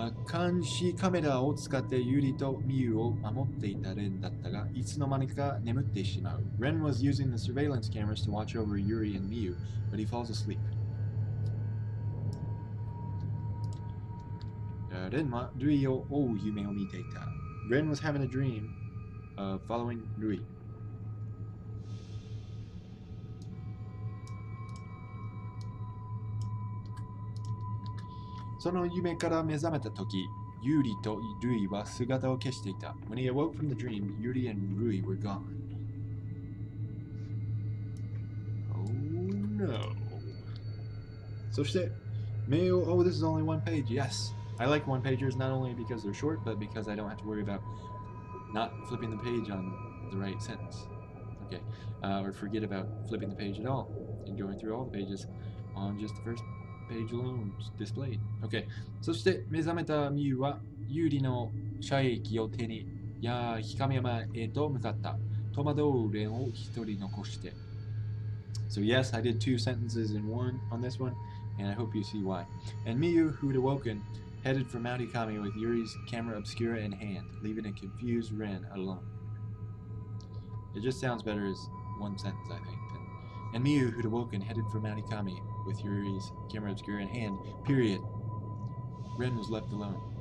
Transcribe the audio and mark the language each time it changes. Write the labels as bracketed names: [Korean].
[Japanese] 監視カメラを使ってユリとミユを守っていたレンだったが、いつの間にか眠ってしまう。 [English] Ren was using the surveillance cameras to watch over Yuri and Miyu, but he falls asleep. [Japanese] レンはルイを追う夢を見ていた。 [English] Ren was having a dream of following Rui. [Japanese] その夢から目覚めたとき、ユリとルイは姿を消していた。 [English] When he awoke from the dream, Yuri and Rui were gone. Oh no. [Japanese] そして、 [English] Meo, oh, this is only one page. Yes. I like one pagers not only because they're short, but because I don't have to worry about not flipping the page on the right sentence. Okay. Or forget about flipping the page at all and going through all the pages on just the first page alone displayed. Okay. [Japanese] そして目覚めたミユは有利の射液を手に光山へと向かった。戸惑うレンを一人残して。 [English] So yes, I did two sentences in one on this one, and I hope you see why. And Miyu, who had awoken, headed for Mount Ikami with Yuri's camera obscura in hand, leaving a confused Ren alone. It just sounds better as one sentence, I think. And Miyu, who'd awoken, headed for Mount Ikami with Yuri's camera obscura in hand, period. Ren was left alone.